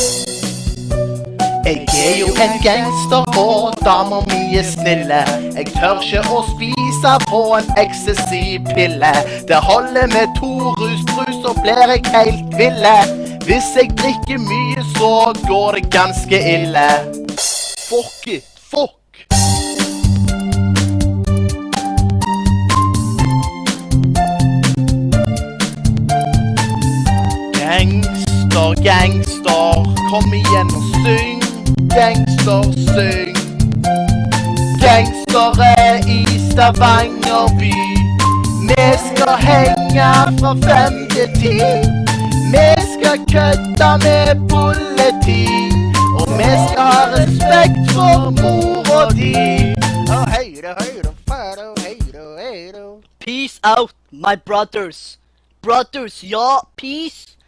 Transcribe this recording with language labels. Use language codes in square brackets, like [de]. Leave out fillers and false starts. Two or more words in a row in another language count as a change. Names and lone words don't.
[no] Jeg er jo en gangster og damer mi er snille. Jeg tør ikke å spise på en ecstasy-pille. Det holder med 2 rusbrus så blir jeg helt ville. Hvis jeg drikker mye så går det ganske ille. [en] Fuck it, fuck. Gangster, gangster, [no] kom igjen og syng. Gangster, syng. Gangstere i Stavanger by. Vi skal henge fra 5 til 10. Vi skal kødde med politi. Og vi skal ha respekt for mor og de. [en] Peace out, my brothers. Brothers, ja, peace.